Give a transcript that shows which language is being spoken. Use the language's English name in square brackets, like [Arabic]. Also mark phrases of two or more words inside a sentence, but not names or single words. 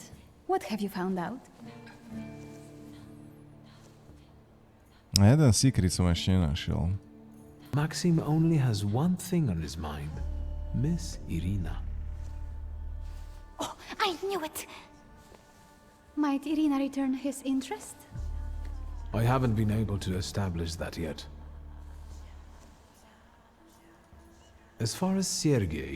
[English] What have you found out? [Slovak] A jeden secret som ešte nenašiel. [English] Maxim only has one thing on his mind. Miss Irina. Oh, I knew it! Might Irina return his interest? I haven't been able to establish that yet. As far as Sergei...